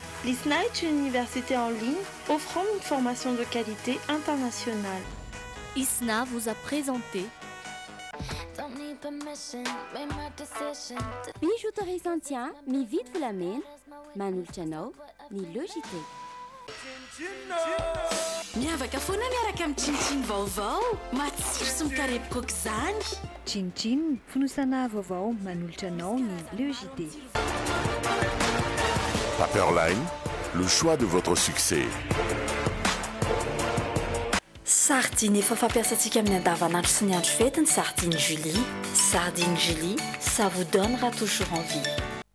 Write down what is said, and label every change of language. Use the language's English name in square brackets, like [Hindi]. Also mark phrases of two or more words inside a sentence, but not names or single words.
[French] L'ISNA est une université en ligne offrant une formation de qualité internationale. ISNA vous a présenté [Malagasy] Bijouterie Santia, ny vidy volamena, manolotra anao ny logité. Miavaka foana miaraka amin'ny tsinotsino vaovao, matsiro sy mikarepoka aok'izany. Tsinotsino, fonosana vaovao manolotra anao ny logité. [French] Paperline, le choix de votre succès. [Malagasy] Sardine efa fampiasantsika amin'ny andavanandro sy ny andro fety ny sardine Julie. [French] Sardine Julie, ça vous donnera toujours envie.